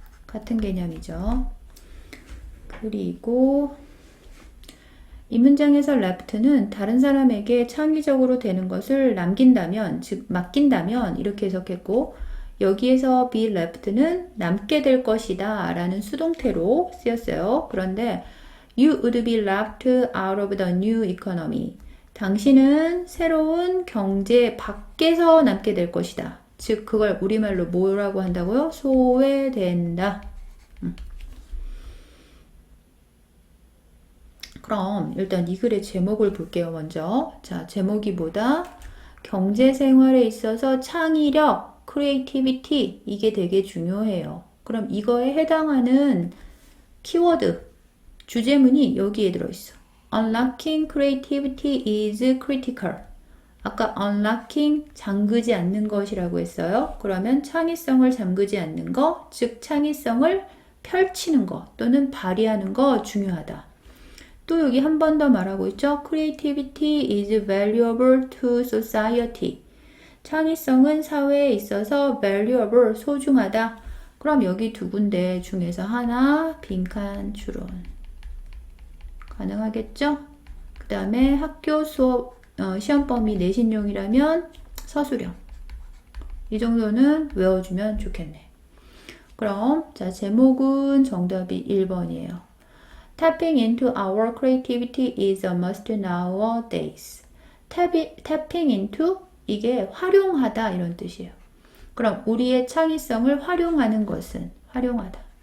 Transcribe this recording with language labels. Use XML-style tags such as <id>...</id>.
<ko>같은 개념이죠. 그리고 이 문장에서 left는 다른 사람에게 창의적으로 되는 것을 남긴다면, 즉 맡긴다면 이렇게 해석했고, 여기에서 be left는 남게 될 것이다 라는 수동태로 쓰였어요. 그런데</ko> <en>you would be left out of the new economy.</en> <ko>당신은 새로운 경제 밖에서 남게 될 것이다. 즉 그걸 우리말로 뭐라고 한다고요? 소외된다. 그럼 일단 이 글의 제목을 볼게요. 먼저 자, 제목이 뭐다? 경제생활에 있어서 창의력, creativity 이게 되게 중요해요. 그럼 이거에 해당하는 키워드, 주제문이 여기에 들어있어.</ko> <en>Unlocking creativity is critical.</en> <ko>아까 unlocking 잠그지 않는 것이라고 했어요. 그러면 창의성을 잠그지 않는 것, 즉 창의성을 펼치는 것 또는 발휘하는 것 중요하다. 또 여기 한 번 더 말하고 있죠.</ko> <en>Creativity is valuable to society.</en> <ko>창의성은 사회에 있어서 valuable, 소중하다. 그럼 여기 두 군데 중에서 하나 빈칸 추론. 가능하겠죠? 그 다음에 학교 수업, 시험 범위 내신용이라면 서술형. 이 정도는 외워주면 좋겠네. 그럼 자 제목은 정답이 1번이에요.</ko> <en>Tapping into our creativity is a must nowadays.</en> <ko>Tapping into 이게 활용하다 이런 뜻이에요. 그럼 우리의 창의성을 활용하는 것은 활용하다.</ko>